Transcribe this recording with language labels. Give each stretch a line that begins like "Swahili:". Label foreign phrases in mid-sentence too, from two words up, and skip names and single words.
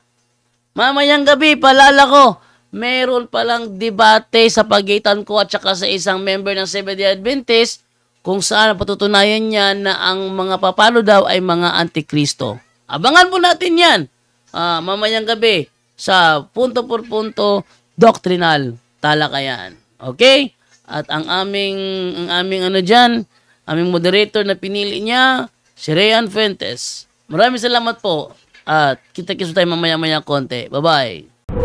Filipino: Mamayang gabi, palala ko, meron palang debate sa pagitan ko at saka sa isang member ng Seventh-day Adventist kung saan patutunayan niya na ang mga papalo daw ay mga antikristo. Abangan po natin yan mamayang gabi sa punto por punto doctrinal talakayan. Okay? At ang aming aming moderator na pinili niya, si Rayan Fuentes. Maraming salamat po at kita-kits tayo mamaya-maya konti. Bye-bye.